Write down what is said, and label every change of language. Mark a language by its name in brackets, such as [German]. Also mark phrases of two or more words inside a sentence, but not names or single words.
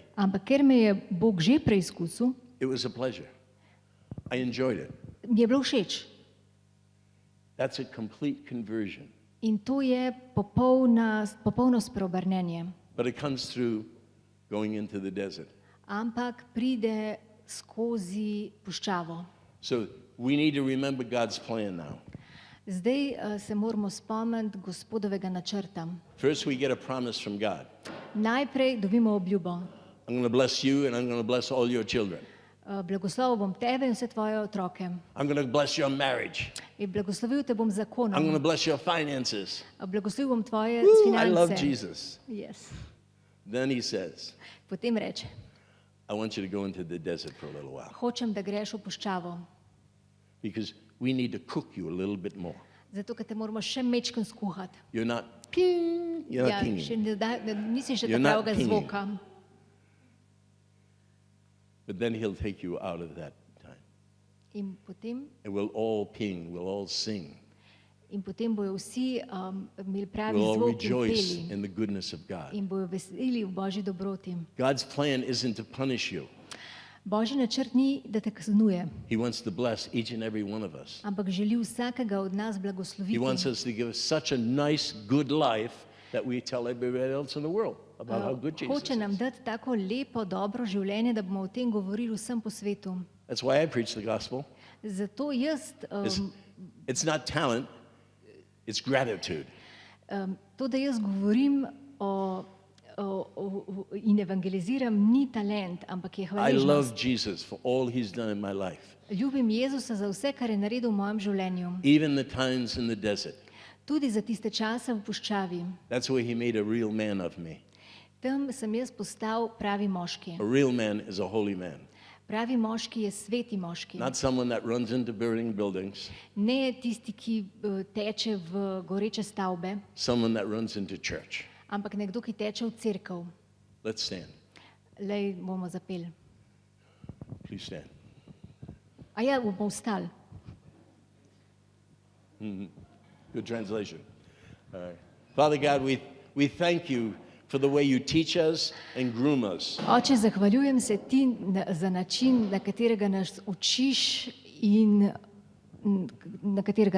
[Slovenian] Ampak ker me je Bog že preizkusil, [English] it was a pleasure. I enjoyed it. [Slovenian] mi je bilo všeč. [English] That's a complete conversion. [Slovenian] In to je popolno spreobrnenje. [English] But it comes through going into the desert. [Slovenian] Ampak pride skozi puščavo. [English] So we need to remember God's plan now. [Slovenian] Zdaj se moramo spomniti Gospodovega načrta. [English] First, we get a promise from God. [Slovenian] Najprej dobimo obljubo. [English] I'm going to bless you and I'm going to bless all your children. [Slovenian] Blagoslovil bom tebe in vse tvoje otroke. [English] I'm going to bless your marriage. [Slovenian] In blagoslovil te bom z [English] I'm going to [Slovenian] zakonom. [English] bless your finances. [Slovenian] Blagoslovil bom tvoje [English] I love [Slovenian] finance. [English] Jesus. Yes. Then he says, [Slovenian] Potem reče, [English] I want you to go into the desert for a little while [Slovenian] hočem, da greš v puščavo. [English] because we need to cook you a little bit more. [Slovenian] Zato, ker te moramo še mečken skuhati. [English] You're not ping, you're [Slovenian] Ja, [English] not pinging. [Slovenian] nisi še [English] You're [Slovenian] ta [English] not [Slovenian] pravega [English] pinging. [Slovenian] zvoka. [English] But then he'll take you out of that time. [Slovenian] In potem, [English] And we'll all ping, we'll all sing. [Slovenian] in potem bojo vsi imeli pravi [English] We'll all [Slovenian] zvok in [English] rejoice [Slovenian] peli [English] in the goodness of God. [Slovenian] in bojo veseli v Božji dobroti. [English] God's plan isn't to punish you. [Slovenian] Božji načrt ni, da te kaznuje, [English] He wants to bless each and every one of us. [Slovenian] ampak želi vsakega od nas [English] He [Slovenian] blagosloviti. [English] wants us to give us such a nice, good life that we tell everybody else in the world about how good Jesus [Slovenian] Hoče nam [English] is. [Slovenian] dati tako lepo, dobro življenje, da bomo o tem govorili vsem po svetu. [English] That's why I preach the gospel. [Slovenian] Zato jaz [English] It's not talent, it's gratitude. [Slovenian] to, da jaz govorim in evangeliziram, ni talent, ampak je [English] I [Slovenian] hvaležnost. [English] love Jesus for all he's done in my life. [Slovenian] Ljubim Jezusa za vse, kar je naredil v mojem življenju. [English] Even the times in the desert. [Slovenian] Tudi za tiste čase v puščavi. [English] That's where he made a real man of me. [Slovenian] Tam sem jaz postal pravi moški. [English] A real man is a holy man. [Slovenian] Pravi moški je sveti moški. [English] Not someone that runs into burning buildings, [Slovenian] Ne tisti, ki teče v goreče stavbe, [English] someone that runs into church. [Slovenian] ampak nekdo, ki teče v cerkev. [English] Let's stand. [Slovenian] Lej, bomo zapeli. [English] Please stand. [Slovenian] A ja, bomo vstali. [English] Good translation. All right. Father God, we thank you for the way you teach us and groom us. [Slovenian] Oče, zahvaljujem se ti za način, na katerega nas učiš in na katerega